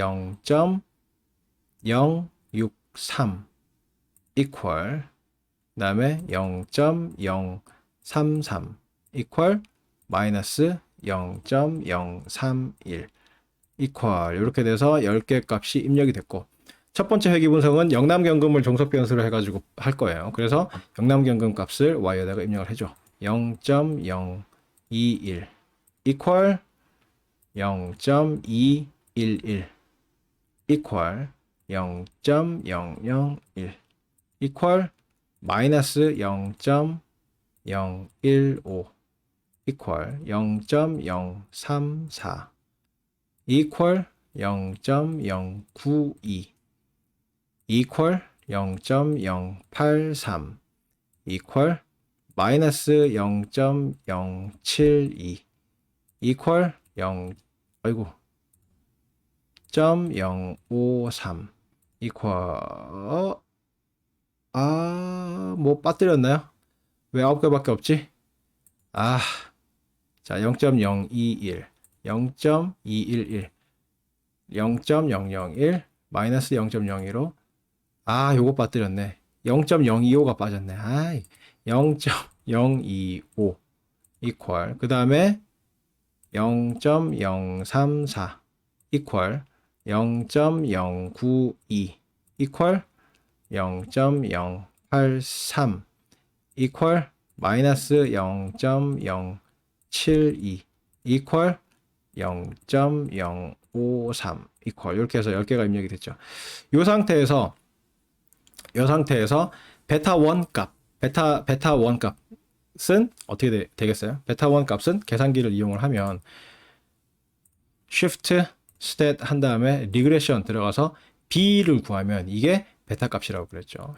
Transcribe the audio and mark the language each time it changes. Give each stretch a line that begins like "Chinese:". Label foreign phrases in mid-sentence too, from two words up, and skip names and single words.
Korean: 0.063 equal 그 다음에 0.033 equal 마이너스 0.031 equal 이렇게 돼서 10개 값이 입력이 됐고 첫 번째 회귀 분석은 영남경금을 종속 변수로 해가지고 할 거예요. 그래서 영남경금 값을 Y에다가 입력을 해줘. 0.021 equal 0.211 equal 0.001 equal 마이너스 0.015 equal 0.034 equal 0.092 equal 0.083 equal 마이너스 0.072 equal 0.053 equal 뭐 빠뜨렸나요? 왜 9개밖에 없지? 자 0.021 0.211 0.001 마이너스 0.015 요거 빠뜨렸네. 0.025가 빠졌네. 0.025 equal 그 다음에 0.034 equal 0.092 equal 0.083 equal 마이너스 0.072 equal 0.053 equal 이렇게 해서 10개가 입력이 됐죠. 이 상태에서 베타 1 값, 베타 1 값은 어떻게 되겠어요? 베타 1 값은 계산기를 이용을 하면
English: shift stat
Korean: 한 다음에 리그레션 들어가서 b를 구하면 이게 베타 값이라고 그랬죠.